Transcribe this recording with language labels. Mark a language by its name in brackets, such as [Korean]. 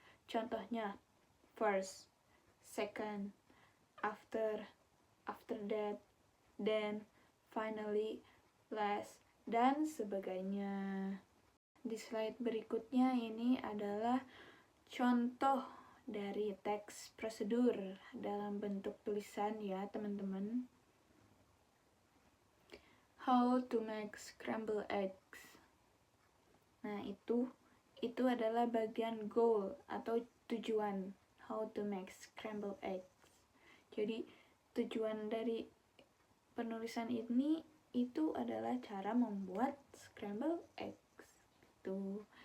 [English] Contohnya first, second, after that, then, finally, last, dan sebagainya. [Indonesian] Di slide berikutnya ini adalah contoh dari teks prosedur dalam bentuk tulisan ya teman-teman. [English] How to make scrambled eggs. [Indonesian] Nah, itu adalah bagian goal atau tujuan. [English] How to make scrambled eggs. [Indonesian] Jadi, tujuan dari penulisan ini itu adalah cara membuat scrambled eggs gitu.